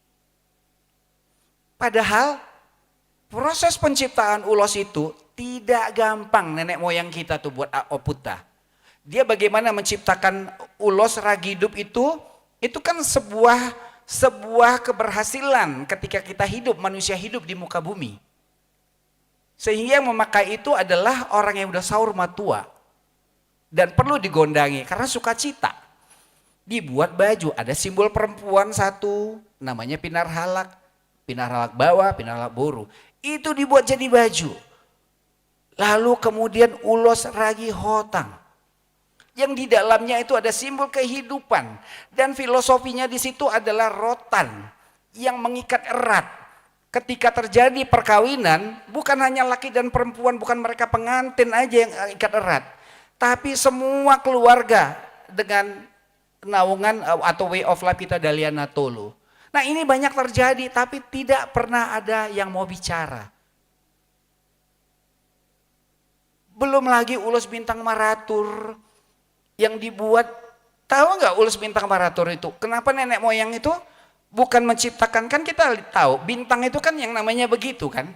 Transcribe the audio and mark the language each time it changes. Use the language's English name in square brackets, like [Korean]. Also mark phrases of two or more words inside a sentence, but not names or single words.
[Indonesian] Padahal proses penciptaan ulos itu tidak gampang nenek moyang kita tuh buat Oputa. Dia bagaimana menciptakan ulos Ragidup itu kan sebuah keberhasilan ketika kita hidup, manusia hidup di muka bumi. Sehingga yang memakai itu adalah orang yang udah [Batak Toba] saur matua. [Indonesian] Dan perlu digondangi karena sukacita. Dibuat baju, ada simbol perempuan satu, namanya pinar halak bawah, [Batak Toba] pinar halak boru. [Indonesian] Itu dibuat jadi baju. Lalu kemudian ulos ragi hotang. Yang di dalamnya itu ada simbol kehidupan. Dan filosofinya di situ adalah rotan yang mengikat erat. Ketika terjadi perkawinan, bukan hanya laki dan perempuan, bukan mereka pengantin aja yang ikat erat. Tapi semua keluarga dengan naungan atau [English] way of life [Indonesian] kita Daliana Tolo. Nah ini banyak terjadi tapi tidak pernah ada yang mau bicara. Belum lagi ulos bintang maratur yang dibuat, tahu nggak ulos bintang maratur itu? Kenapa nenek moyang itu bukan menciptakan, kan kita tahu bintang itu kan yang namanya begitu kan.